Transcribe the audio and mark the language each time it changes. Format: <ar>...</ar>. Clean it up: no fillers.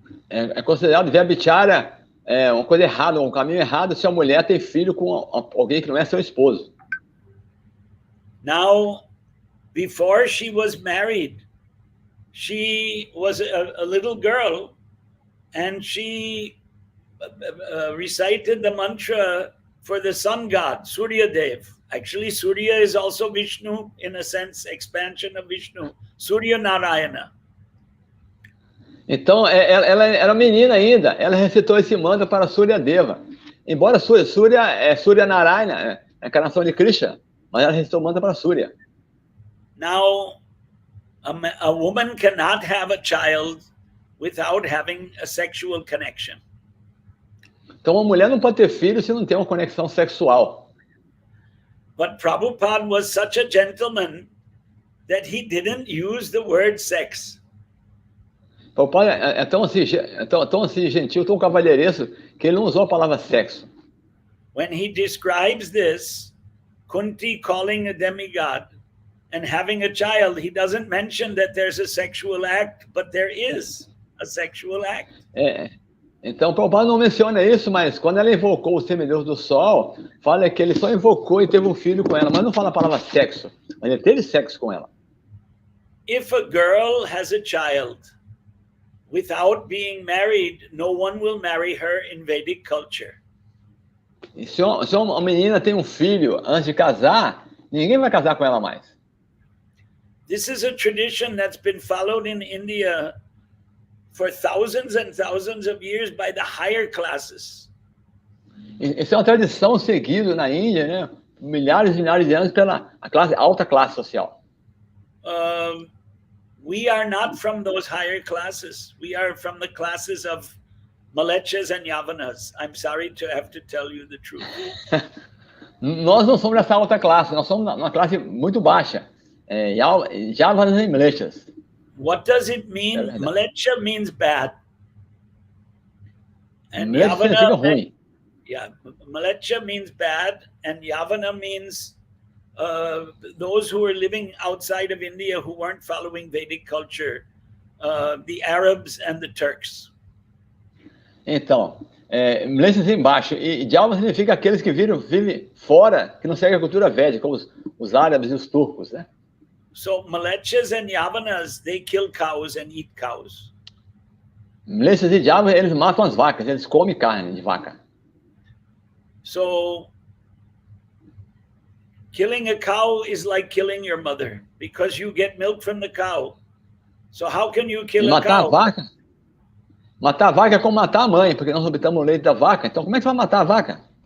<pt>É considerado vyabhichara uma coisa errada, um caminho errado se a mulher tem filho com alguém que não é seu esposo.</pt> <en>Now, before she was married, she was a little girl, and she recited the mantra for the sun god, Surya Dev. Actually, Surya is also Vishnu, in a sense, expansion of Vishnu. Surya Narayana.</en> <pt>Então, ela era menina ainda. Ela recitou esse mantra para Surya Deva. Embora Surya é Surya Narayana, a encarnação de Krishna, mas ela recitou o mantra para Surya.</pt> <en>Now, a woman cannot have a child without having a sexual connection.</en> <pt>Então, uma mulher não pode ter filho se não tem uma conexão sexual.</pt> <en>But Prabhupada was such a gentleman that he didn't use the word sex.</en> <pt>Prabhupada é tão assim gentil, tão cavalheiresco, que ele não usou a palavra sexo.</pt> <en>When he describes this, Kunti calling a demigod and having a child, he doesn't mention that there's a sexual act, but there is a sexual act.</en> <pt>Então, Prabhupada não menciona isso, mas quando ela invocou o semideus do sol, fala que ele só invocou e teve um filho com ela, mas não fala a palavra sexo, mas ele teve sexo com ela.</pt> <en>If a girl has a child without being married, no one will marry her in Vedic culture.</en> <pt>E se uma menina tem um filho antes de casar, ninguém vai casar com ela mais.</pt> <en>This is a tradition that's been followed in India for thousands and thousands of years by the higher classes.</en> <pt>Isso é uma tradição seguida na Índia, né? milhares e milhares de anos pela alta classe social.</pt> <en>We are not from those higher classes. We are from the classes of Malechas and Yavanas. I'm sorry to have to tell you the truth.</en> <pt>Nós não somos dessa alta classe, nós somos uma classe muito baixa. Yavanas e Malechas.</pt> <en>What does it mean? Malecha means bad. And</en> <pt>Malecha significa ruim.</pt> <en>Yeah, Malecha means bad, and Yavana means those who are living outside of India who weren't following Vedic culture, the Arabs and the Turks.</en> <pt>Então, Malecha embaixo, e Yavana significa aqueles que vivem fora, que não seguem a cultura védica, como os árabes e os turcos, né?</pt> <en>So Malechas and Yavanas, they kill cows and eat cows.</en> <pt>Malechas e Yavanas, eles matam as vacas, eles comem carne de vaca.</pt> <en>So killing a cow is like killing your mother, because you get milk from the cow. So how can you kill a cow?</en> <pt>Matar a vaca é como matar a mãe, porque nós obtamos o leite da vaca. Então, como é que você vai matar a vaca?</pt>